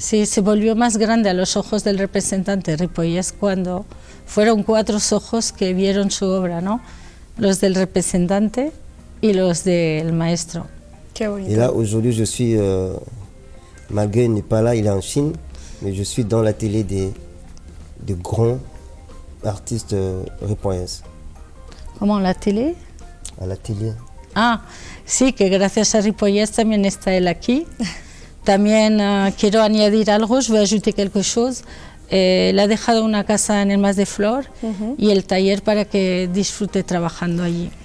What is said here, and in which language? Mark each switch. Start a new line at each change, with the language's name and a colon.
Spanish: Sí, se volvió más grande a los ojos del representante Ripollès cuando fueron 4 ojos que vieron su obra, ¿no? Los del representante y los del maestro. Qué bonito.
French: Et là aujourd'hui je suis, malgré il n'est pas là, il est en Chine, mais je suis dans l'atelier des grands artistes ripollais.
Spanish: ¿Cómo, la tele?
French: À l'atelier.
Spanish: Ah, sí, que gracias a Ripollès también está él aquí. También quiero añadir algo,
French: je vais ajouter quelque chose.
Spanish: Le ha dejado una casa en el Mas de Flor y el taller para que disfrute trabajando allí.